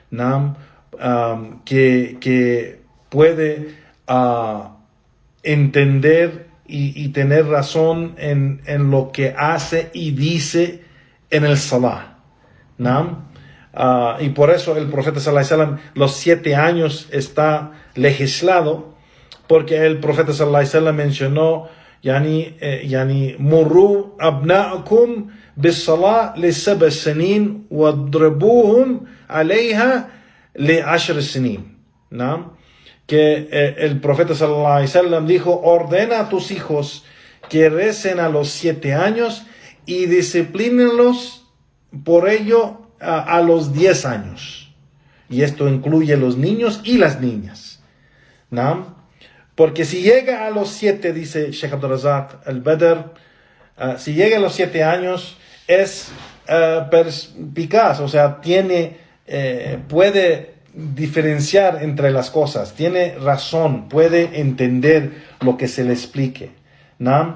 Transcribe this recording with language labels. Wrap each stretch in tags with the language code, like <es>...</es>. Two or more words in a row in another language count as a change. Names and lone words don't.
<es>que puede entender y tener razón en lo que hace y dice en el salah. Y por eso el profeta</es> <ar>صلى الله عليه وسلم,</ar> <es>los 7 años está legislado, porque el profeta</es> <ar>صلى الله عليه وسلم</ar> <es>mencionó</es> <ar>مروا أبناءكم بالصلاة لسبع سنين واضربوهم عليها لعشر سنين.</ar> <es>Que el profeta</es> <ar>صلى الله عليه وسلم</ar> <es>dijo: ordena a tus hijos que recen a los 7 años y disciplínenlos por ello a los 10 años. Y esto incluye los niños y las niñas. Porque si llega a los 7, dice Sheikh Abdul Razak al-Badr, si llega a los 7 años es perspicaz, o sea, puede diferenciar entre las cosas, tiene razón, puede entender lo que se le explique, ¿no?</es>